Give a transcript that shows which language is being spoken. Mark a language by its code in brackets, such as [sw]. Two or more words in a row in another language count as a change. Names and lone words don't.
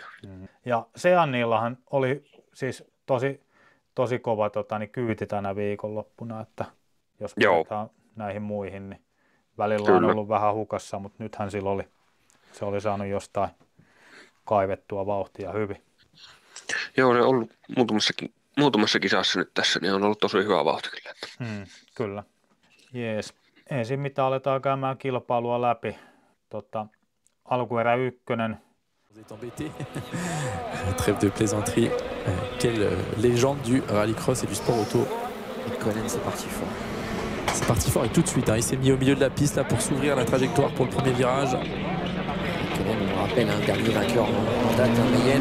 [fi] Ja Seannillahan oli siis tosi kova kyyti tänä viikonloppuna, että jos verrataan näihin muihin, niin välillä on ollut vähän hukassa, mutta nythän se oli saanut jostain kaivettua vauhtia hyvin. Joo, ne on ollut muutamassa kisassa nyt tässä, niin on ollut tosi hyvä vauhti kyllä. Kyllä. Jees. Ensin mitä aletaan käymään kilpailua läpi. Alkuerä 1. [fr] Trêve de plaisanterie. Quelle légende du rallycross et du sport auto. Et Colin, c'est parti fort. C'est parti fort et tout de suite. Hein, il s'est mis au milieu de la piste là pour s'ouvrir la trajectoire pour le premier virage. On me rappelle un dernier vainqueur en date, Mayenne.